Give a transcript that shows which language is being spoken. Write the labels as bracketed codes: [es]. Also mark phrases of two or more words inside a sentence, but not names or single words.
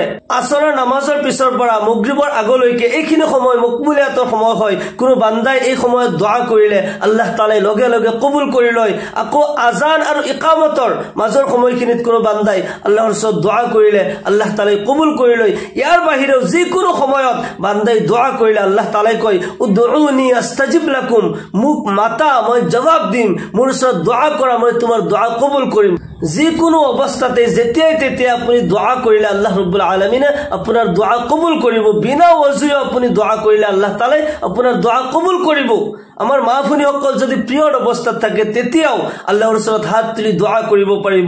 [as] আসৰৰ নামাজৰ পিছৰ পৰা মাগৰিবৰ আগলৈকে এইখিনি সময় মকবুলিয়াতৰ সময় হয়। কোনো বান্দাই এই সময়ত দোয়া কৰিলে আল্লাহ তাআলাই লগে লগে কবুল কৰি লয়। আকৌ আজান আৰু ইকামতৰ মাজৰ সময়খিনিত কোনো বান্দাই আল্লাহৰ ওচৰত দোয়া কৰিলে আল্লাহ তাআলাই কবুল কৰি লয়। ইয়াৰ বাহিৰেও যিকোনো সময়ত বান্দাই দোয়া কৰিলে আল্লাহ তাআলাই কয়, [ar] ادعوني أستجب لكم, [as] মোক মাতা মই জবাব দিম, মোৰ ওচৰত দোয়া কৰা মই তোমাৰ দোয়া কবুল কৰিম। যিকোনো অৱস্থাতে যেতিয়াই তেতিয়া আপুনি দোয়া কৰিলে আল্লাহ ৰাব্বুল আলামিনে আপোনাৰ দোয়া কবুল কৰিব। বিনা ওযুয়ে আপুনি দোয়া কৰিলে আল্লাহ তাআলাই আপোনাৰ দোয়া কবুল কৰিব। আমাৰ মা ভনীসকল যদি পিয়ৰ অৱস্থাত থাকে, তেতিয়াও আল্লাহৰ ওচৰত হাত তুলি দোয়া কৰিব পাৰিব।